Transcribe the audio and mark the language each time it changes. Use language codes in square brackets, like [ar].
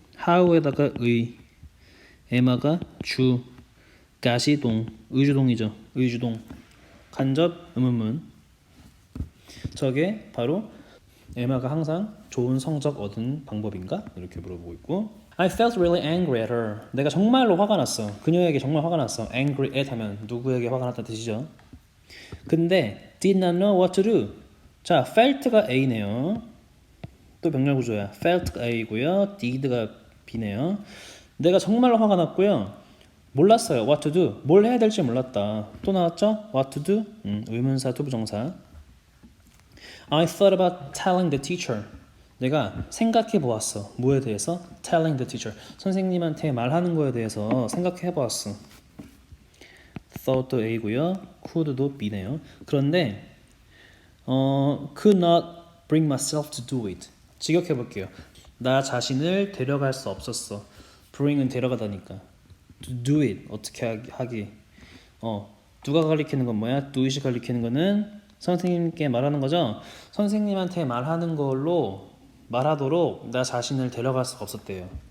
[ko] how에다가 의, 에마가 주, got이 동, 의주동이죠. 의주동, 간접 의문문. 저게 바로 에마가 항상 좋은 성적 얻은 방법인가? 이렇게 물어보고 있고 [en] I felt really angry at her. [ko] 내가 정말로 화가 났어. 그녀에게 정말 화가 났어. angry at 하면 누구에게 화가 났다는 뜻이죠. 근데 [en] did not know what to do. [ko] 자, felt가 A네요. 또 병렬 구조야. felt가 A고요. did가 B네요. 내가 정말로 화가 났고요. 몰랐어요. [en] what to do. [ko] 뭘 해야 될지 몰랐다. 또 나왔죠? what to do. 의문사 투부정사. [en] I thought about telling the teacher. [ko] 내가 생각해 보았어. 뭐에 대해서? [en] telling the teacher. [ko] 선생님한테 말하는 거에 대해서 생각해 보았어. thought도 A고요. could도 B네요. 그런데 [en] could not bring myself to do it. [ko] 직역해 볼게요. 나 자신을 데려갈 수 없었어. bring은 데려가다니까. [en] to do it [ko] 어떻게 하기. 누가 가리키는 건 뭐야? do it이 가리키는 거는 선생님께 말하는 거죠. 선생님한테 말하는 걸로 말하도록 나 자신을 데려갈 수가 없었대요.